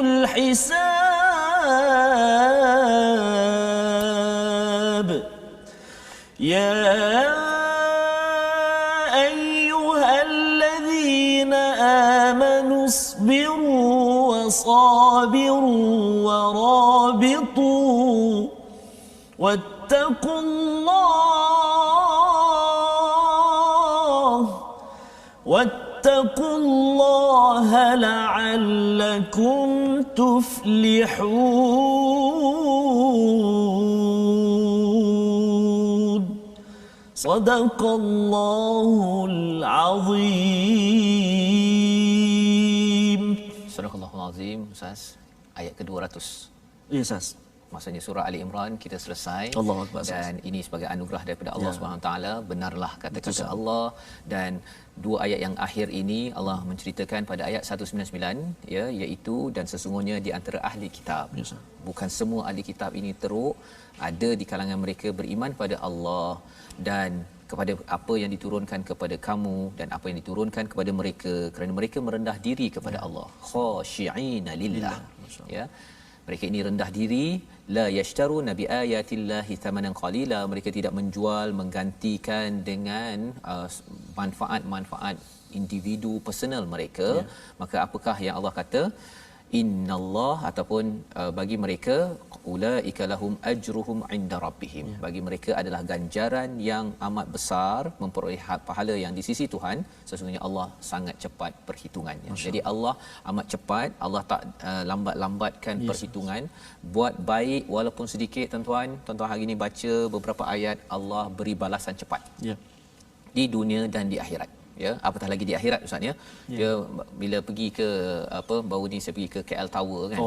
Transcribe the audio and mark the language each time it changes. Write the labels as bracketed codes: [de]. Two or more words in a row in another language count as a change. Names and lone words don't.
[ar] الحساب يا أيها الذين آمنوا اصبروا وصابروا ورابطوا واتقوا الله لعلكم تفلحون صدق الله العظيم. [ms] Surahul Azim, Ustaz, ayat ke-200. Ya, Ustaz. Maksudnya surah Ali Imran kita selesai. [ar] Allahu Akbar. [ms] Dan ini sebagai anugerah daripada Allah Ya. Subhanahu Wa Taala, benarlah kata-kata Betul. Allah. Dan dua ayat yang akhir ini Allah menceritakan pada ayat 199 ya, iaitu dan sesungguhnya di antara ahli kitab. Ya, Ustaz. Bukan semua ahli kitab ini teruk, ada di kalangan mereka beriman pada Allah dan kepada apa yang diturunkan kepada kamu dan apa yang diturunkan kepada mereka kerana mereka merendah diri kepada Allah. [ar] Khashi'ina lillah. Ya. [ms] Mereka ini rendah diri, [ar] la yashtaru nabi ayatillahi thamanan qalila, [ms] mereka tidak menjual menggantikan dengan manfaat-manfaat individu personal mereka. Maka apakah yang Allah kata? [ar] Innallah, [ms] ataupun bagi mereka [ar] ulaika lahum ajruhum inda rabbihim, [ms] bagi mereka adalah ganjaran yang amat besar, memperoleh pahala yang di sisi Tuhan. Sesungguhnya Allah sangat cepat perhitungannya. Jadi Allah amat cepat, Allah tak lambat-lambatkan perhitungan. Buat baik walaupun sedikit, tuan-tuan hari ini baca beberapa ayat, Allah beri balasan cepat di dunia dan di akhirat. Ya, apatah lagi di akhirat, Ustaz ya. Dia bila pergi ke baru ni saya pergi ke KL Tower kan.